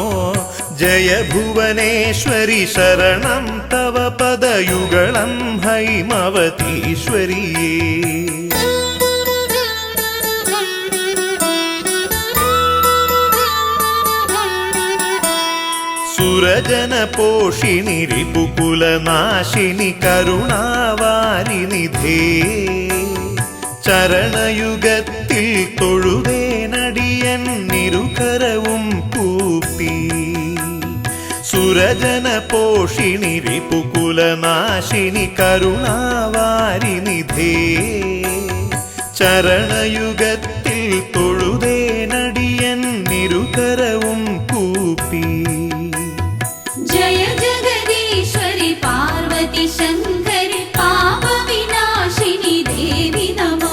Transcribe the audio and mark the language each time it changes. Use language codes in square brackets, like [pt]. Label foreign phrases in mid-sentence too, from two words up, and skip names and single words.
[sa] जय भुवनेश्वरि शरणं तव पदयुगलं हैमवतीश्वरिये. सुरजनपोषिणि रिपुकुलनाशिनि करुणावारिनिधे. [ml] ചരണയുഗത്തിൽ തൊഴുവേനടിയൻ നിരുകരവും കൂപ്പി. [sa] സുരജന പോഷിണി റിപുകുലനാശിനി കരുണാവാരിനിധേ. [ml] ചരണയുഗത്തിൽ തൊഴുവേനടിയൻ നിരുകരവും കൂപ്പി. [sa] जय जगदीश्वरि पार्वती शङ्करि पापविनाशिनि देवि नमो.